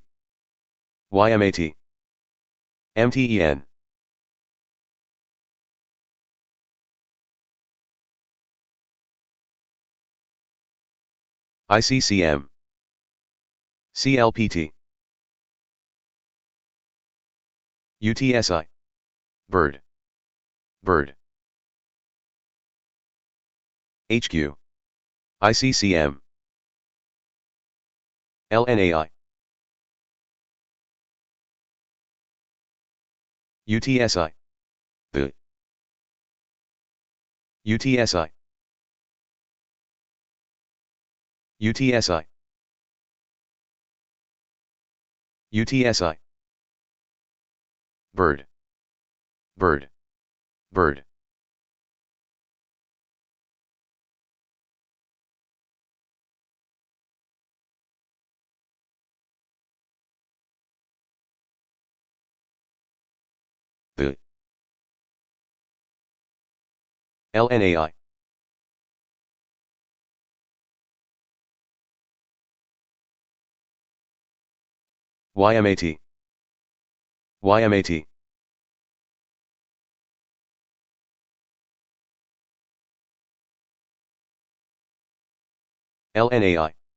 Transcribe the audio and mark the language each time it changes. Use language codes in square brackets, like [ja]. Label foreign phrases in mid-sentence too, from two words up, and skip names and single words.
[en] YMAT. MTEN. ICCM. CLPT. UTSI. Bird. Bird. HQ. ICCM. LNAI. UTSI. The. UTSI. UTSI. UTSI. Bird. Bird. Bird. The. LNAI. YMAT. YMAT. LNAI.